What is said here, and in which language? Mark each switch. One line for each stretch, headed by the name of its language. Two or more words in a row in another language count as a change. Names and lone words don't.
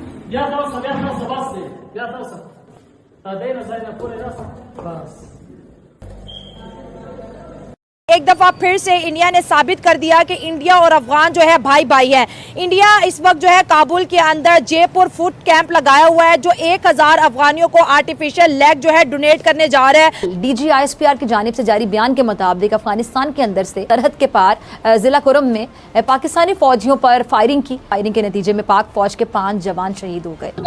Urdu: Ja dosa, basta. Ja dosa. Dejna zajedno pune dosa. Bas. ایک دفعہ پھر سے انڈیا نے ثابت کر دیا کہ انڈیا اور افغان جو ہے بھائی بھائی ہے. انڈیا اس وقت جو ہے کابل کے اندر جے پور
English: food camp
Urdu: لگایا ہوا ہے، جو 1000 افغانیوں کو
English: artificial leg
Urdu: جو ہے ڈونیٹ کرنے جا رہا ہے. DGISPR کی جانب سے جاری بیان کے مطابق افغانستان کے اندر سے سرحد کے پار ضلع کرم میں پاکستانی فوجیوں پر فائرنگ کے نتیجے میں پاک فوج کے 5 جوان شہید ہو گئے.